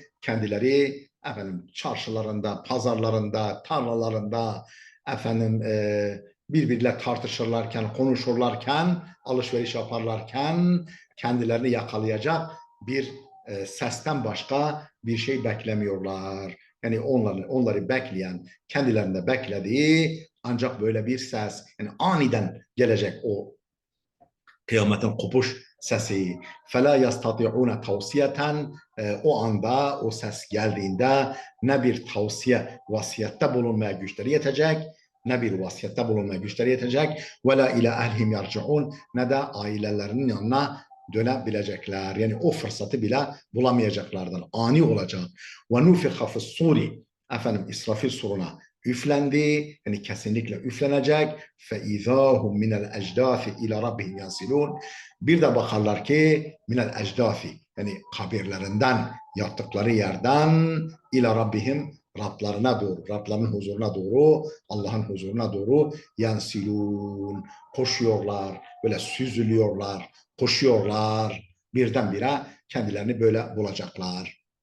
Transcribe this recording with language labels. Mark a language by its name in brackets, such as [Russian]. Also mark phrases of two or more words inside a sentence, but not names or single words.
[Turkish] Kendileri çarşılarında, pazarlarında, tarlalarında, birbiriyle tartışırlarken, konuşurlarken, alışveriş yaparlarken kendilerini yakalayacak bir sesten başka bir şey beklemiyorlar. Yani onları bekleyen, kendilerinde beklediği ancak böyle bir ses, yani aniden gelecek o kıyametin kopuş sesi. [Arabic] فَلَا يَسْتَطِعُونَ تَوْسِيَةً. [Turkish] O anda, o ses geldiğinde ne bir tavsiye, vasiyette bulunmaya güçleri yetecek, ne bir vasiyette bulunmaya güçleri yetecek. [Arabic] وَلَا اِلَى اَهْلِهِمْ يَرْجِعُونَ. [Turkish] Ne de ailelerinin yanına dönebilecekler. Yani o fırsatı bile bulamayacaklardır. Ani olacak. [Arabic] وَنُفِخَ فِي الصُّورِ. [Turkish] İsrafil suruna üflendi, yani kesinlikle üflenecek. [Arabic] فَاِذَا هُمْ مِنَ الْاَجْدَاثِ اِلَى رَبِّهِمْ يَنْسِلُونَ. [Turkish] Bir de bakarlar ki [Arabic] من الأجداث, [Turkish] yani kabirlerinden, yattıkları yerden [Arabic] إلى ربهم, [Turkish] Rablarına doğru, Rablarının huzuruna doğru, Allah'ın huzuruna doğru yansilun, koşuyorlar, böyle süzülüyorlar, koşuyorlar, birdenbire kendilerini böyle bulacaklar.